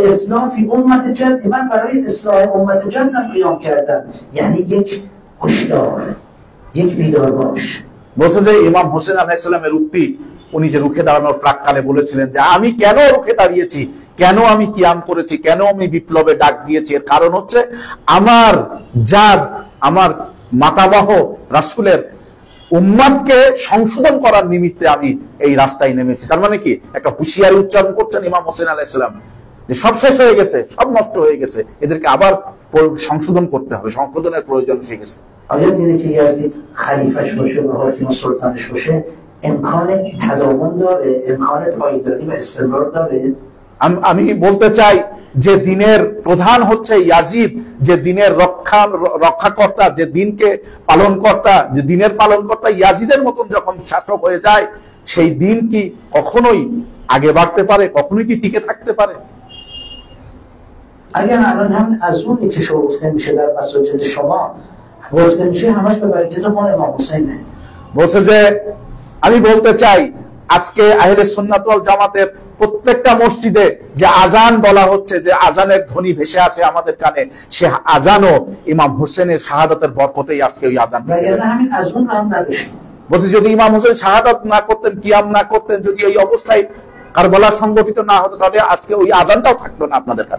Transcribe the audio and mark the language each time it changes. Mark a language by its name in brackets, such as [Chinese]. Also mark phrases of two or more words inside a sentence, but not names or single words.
[Bangla] বলছে যে ইমাম হোসেন [Arabic] عليه السلام [Bangla] উক্তি উনি যে রুখে দাঁড়ানোর প্রাককালে বলেছিলেন যে আমি কেন রুখে দাঁড়িয়েছি, কেন আমি কিয়াম করেছি, কেন আমি বিপ্লবে ডাক দিয়েছি, এর কারণ হচ্ছে আমার জাদ, আমার মাতামহ রাসূলের উম্মতকে সংশোধন করার নিমিত্তে আমি এই রাস্তায় নেমেছি। তার মানে কি একটা হুঁশিয়ারি উচ্চারণ করছেন ইমাম হোসেন [Arabic] عليه السلام [Bangla] যে সব শেষ হয়ে গেছে, সব নষ্ট হয়ে গেছে, এদেরকে আবার সংশোধন করতে হবে, সংশোধনের প্রয়োজন এসে গেছে। [Persian] آیا دیده که یزید خلیفه‌اش باشه و حاکم سلطانش باشه امکان تداوم داره، امکان پایداری و استمرار داره؟ [Bangla] আমি বলতে চাই যে দিনের প্রধান হচ্ছে ইয়াজিদ, যে দিনের রক্ষাকর্তা, যে দিনকে পালনকর্তা, যে দিনের পালনকর্তা ইয়াজিদের মতন যখন শাসক হয়ে যায়, সেই দিন কি কখনোই আগে বাড়তে পারে, কখনোই কি টিকে থাকতে পারে? [Persian] اگر الان هم از اونی که شما گفته میشه در مساجد شما گفته میشه همش به برکت خون امام حسینه. [Bangla] বলছে যে আমি বলতে চাই আজকে আহলে সুন্নাত ওয়াল জামাতের প্রত্যেকটা মসজিদে যে আজান বলা হচ্ছে, যে আজানের ধ্বনি ভেসে আসে আমাদের কানে, সে আজানও ইমাম হোসেনের শাহাদাতের বরকতেই আজকে ওই আজান। বলছি যদি ইমাম হোসেন শাহাদাত না করতেন, কিয়াম না করতেন, যদি এই অবস্থায় কারবালা সংগঠিত না হতো, তাহলে আজকে ওই আজানটাও থাকতো না আপনাদের কাছে।